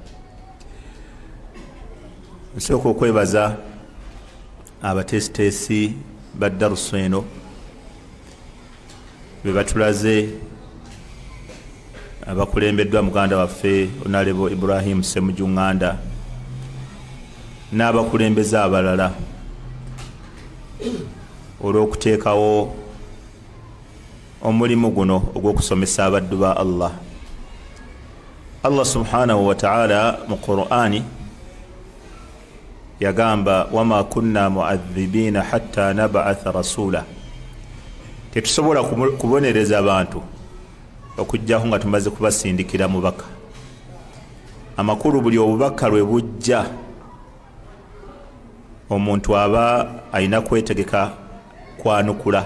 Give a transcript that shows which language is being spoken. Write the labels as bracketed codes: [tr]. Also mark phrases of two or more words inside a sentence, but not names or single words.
[lg] Nsooka okwebaza abateesiteesi ba darusu eno be batulaze abakulembeddwa muganda waffe Honorable Ibrahim Ssemujunganda n'abakulembeze abalala olw'okuteekawo omulimu guno ogw'okusomesa abaddu ba Allah. [ar] الله سبحانه وتعالى [lg] mu Qur'ani yagamba [ar] وما كنا معذبين حتى نبعث رسولا, [lg] tetusobola kubonereza abantu okujjaho nga tumaze kubasindikira mubaka. Amakulu buli obubaka lwe bujja omuntu aba alina kwetegeka kwanukula.